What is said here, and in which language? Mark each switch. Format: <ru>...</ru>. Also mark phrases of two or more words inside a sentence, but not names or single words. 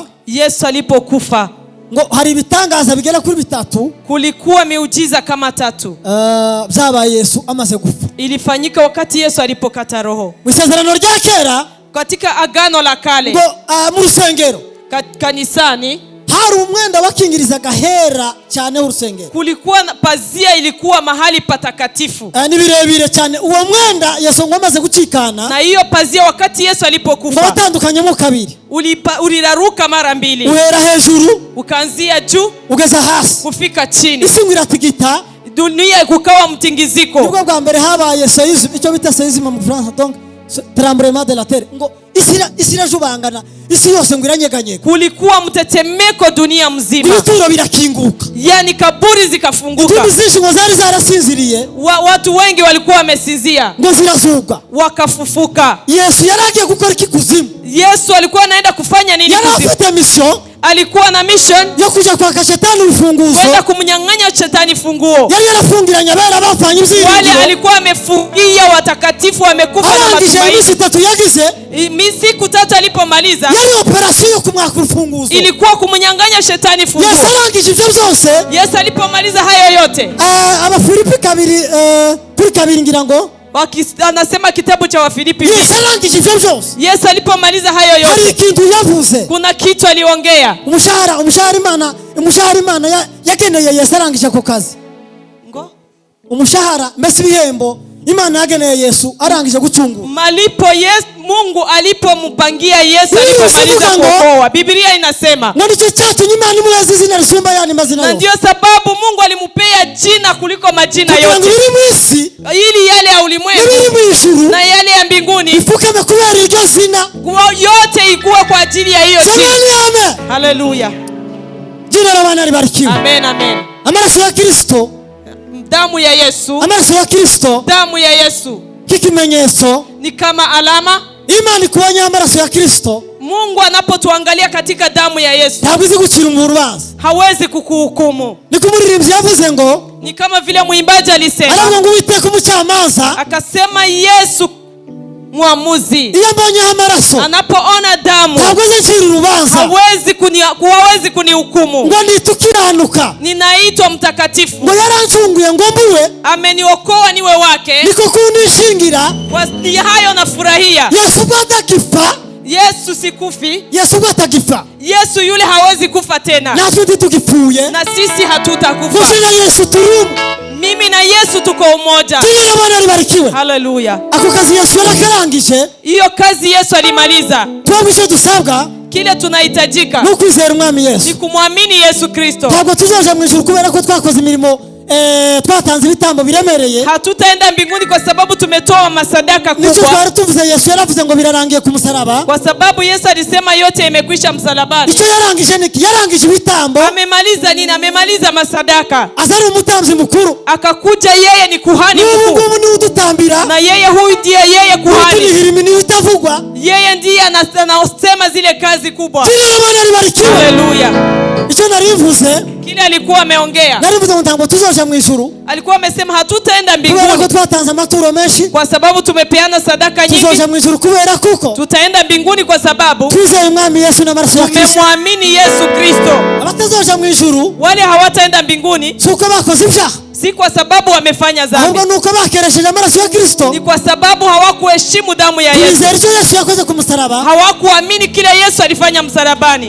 <sw>Yesu alipokufa</sw> <rw>ngo hari ibitangaza bigera kuri 3</rw> <sw>kulikuwa miujiza kama 3</sw> <rw>byabaye Yesu amaze gupfa.</rw> <sw>ilifanyika wakati Yesu alipokata roho.</sw> <rw>Mu isezerano rya kera</rw> <sw>Katika agano la kale,</sw> <rw>ngo mu rusengero</rw> <sw>kanisani,</sw> <rw>hari umwenda wakingirizaga hera cyane urusengero,</rw> <sw>kulikuwa na pazia, ilikuwa mahali patakatifu.</sw> <rw>ni birebire cyane. Uwo mwenda Yesu ngo amaze gucikana,</rw> <sw>Na hiyo pazia wakati Yesu</sw> <rw>ngo</rw> <sw>alipokufa</sw> <rw>watandukanyemo kabiri,</rw> <sw>uliraruka mara 2,</sw> <rw>uhera hejuru</rw> <sw>ukaanzia juu</sw> <rw>ugeza hasi,</rw> <sw>kufika chini.</sw> <rw>isi ngo iratigita.</rw> <sw>Dunia kukawa mtingiziko.</sw> <rw>Nibwo bwa mbere habaye seisme, icyo bita seisme mu Faransa,</rw> <fr>donc tremblement de la terre.</fr> <rw>Ngo isi irajubangana, isi yose ngo iranyeganyega,</rw> <sw>Kulikuwa mtetemeko dunia mzima,</sw> <rw>ibituro birakinguka,</rw> <sw>yani kaburi zikafunguka.</sw> <rw>intumbi zinshi ngo zari zarasinziriye,</rw> <sw>Watu wengi walikuwa wamesinzia,</sw> <rw>ngo zirazuka.</rw> <sw>wakafufuka.</sw> <rw>Yesu yaragiye gukora iki kuzimu?</rw> <sw>Yesu alikuwa anaenda kufanya nini</sw> <rw>Yari</rw> <sw>kuzimu?</sw> <rw>afite mission</rw> <sw>Alikuwa na mission</sw> <rw>yo kuja kwaka shetani urufunguzo.</rw> <sw>kwenda kumnyang'anya shetani funguo.</sw> <rw>Yari yarafungiranye abera bapfanye</rw> <sw>Wale</sw> <rw>ibyiringiro,</rw> <sw>alikuwa amefungia watakatifu wamekufa na</sw> <rw>arangije iminsi</rw> <sw>matumaini.</sw> <rw>3 yagize,</rw> <sw>Siku 3 alipomaliza,</sw> <rw>yari operasiyo yo kumwaka urufunguzo.</rw> <sw>ilikuwa kumnyang'anya shetani funguo.</sw> <rw>Yesu arangije ibyo byose,</rw> <sw>Yesu alipomaliza hayo yote,</sw> <rw>Abafilipi 2:2 ngira ngo,</rw> <sw>anasema kitabu cha Wafilipi</sw> <rw>Yesu</rw> <sw>2.</sw> <rw>arangije ibyo byose,</rw> <sw>Yesu alipomaliza hayo</sw> <rw>hari</rw> <sw>yote,</sw> <rw>ikintu yavuze.</rw> <sw>kuna kitu aliongea.</sw> <rw>umushahara Imana yageneye Yesu arangije ako kazi. Umushahara mbese ibihembo Imana yageneye Yesu arangije gucungura.</rw> <sw>Malipo Mungu alipompangia Yesu Biblia alipomaliza inasema kuokoa. Biblia inasema,</sw> <rw>ngo nicyo cyatumye Imana imuheza izina risumba ayandi mazina na yose,</rw> <sw>ndio sababu Mungu alimpea jina kuliko majina</sw> <rw>kugira ngo</rw> <sw>yote,</sw> <rw>ibiri mu isi</rw> <sw>ili yale ya</sw> <rw>n'ibiri</rw> <sw>ulimwengu</sw> <rw>mu ijuru</rw> <sw>na yale ya mbinguni</sw> <rw>bipfukame kubera iryo zina.</rw> <sw>yote ikuwa kwa ajili ya hiyo jina. Amen. Haleluya. Jina la Bwana libarikiwe. Amen, amen.</sw> <rw>Amaraso ya Kristo,</rw> <sw>Damu ya Yesu,</sw> <rw>amaraso ya Kristo</rw> <sw>damu ya Yesu</sw> <rw>kikimenyetso.</rw> <sw>ni kama alama.</sw> <rw>Imana ikubonye amaraso ya Kristo,</rw> <sw>Mungu anapotuangalia katika damu ya Yesu</sw> <rw>ntabwo izi gucira mu rubanza.</rw> <sw>hawezi kukuhukumu.</sw> <rw>Niko umuririmbyi yavuze ngo,</rw> <sw>Ni kama vile mwimbaji alisema,</sw> <rw>aravuga ngo Uwiteka umucamanza,</rw> <sw>akasema Yesu mwamuzi</sw> <rw>iyo mbonye amaraso</rw> <sw>anapoona damu</sw> <rw>ntabwo azacira urubanza,</rw> <sw>hawezi kunihukumu.</sw> <rw>ngo nitukiranuka,</rw> <sw>Ninaitwa mtakatifu,</sw> <rw>ngo yarancunguye ngo mbuwe,</rw> <sw>ameniokoa niwe wake.</sw> <rw>niko kundishingira.</rw> <sw>Kwa hayo nafurahia.</sw> <rw>Yesu ubwo atagifa,</rw> <sw>Yesu sikufi.</sw> <rw>Yesu ubwo atagifa,</rw> <sw>Yesu yule hawezi kufa tena,</sw> <rw>natwe ntitugipfuye,</rw> <sw>na sisi hatutakufa.</sw> <rw>kuko na Yesu turi</rw> <sw>Mimi na Yesu tuko umoja. Jina la Bwana libarikiwe. Haleluya.</sw> <rw>Ako kazi Yesu yarakarangije,</rw> <sw>Hiyo kazi Yesu alimaliza.</sw> <rw>twebwe icyo dusabwa</rw> <sw>Kile tunahitajika</sw> <rw>ni ukwizera umwami Yesu.</rw> <sw>ni kumwamini Yesu Kristo.</sw> <rw>Ntabwo tuzaja mu ijuru kubera ko twakoze imirimo twatanze ibitambo biremereye,</rw> <sw>hatutaenda mbinguni kwa sababu tumetoa masadaka</sw> <rw>nicyo</rw> <sw>kubwa,</sw> <rw>twari tuvuze. Yesu yaravuze ngo birarangiye ku musaraba.</rw> <sw>kwa sababu Yesu alisema yote imekwisha msalabani.</sw> <rw>Icyo yarangije niki? Yarangije ibitambo.</rw> <sw>Amemaliza nini? Amemaliza masadaka.</sw> <rw>Aza ari umutambyi mukuru.</rw> <sw>Akakuja yeye ni kuhani mkuu,</sw> <rw>Mungu ni udutambira,</rw> <sw>na yeye huyu ndiye yeye kuhani,</sw> <rw>imirimo niyo itavugwa.</rw> <sw>yeye ndiye anasema zile kazi kubwa. Bwana libarikiwe. Haleluya.</sw> <rw>Icyo narivuze,</rw> <sw>Kile alikuwa ameongea,</sw> <rw>narivuze ngo ntabwo tuzoja mu ijuru,</rw> <sw>alikuwa amesema hatutaenda</sw> <rw>kubera ko</rw> <sw>mbinguni</sw> <rw>twatanze amaturo menshi.</rw> <sw>kwa sababu tumepeana sadaka nyingi.</sw> <rw>Tuzoja mu ijuru kubera kuko</rw> <sw>Tutaenda mbinguni kwa sababu</sw> <rw>twizeye umwami Yesu n'amaraso ya Kristo.</rw> <sw>tumemwamini Yesu Kristo.</sw> <rw>Abatazoja mu ijuru</rw> <sw>Wale hawataenda mbinguni</sw> <rw>si uko bakoze ibyaha,</rw> <sw>si kwa sababu wamefanya dhambi,</sw> <rw>ahubwo ni uko bakeresheje amaraso ya Kristo.</rw> <sw>ni kwa sababu hawakuheshimu damu ya Yesu,</sw> <rw>Twizera icyo Yesu yakoze ku musaraba.</rw> <sw>hawakuamini kile Yesu alifanya msalabani.</sw>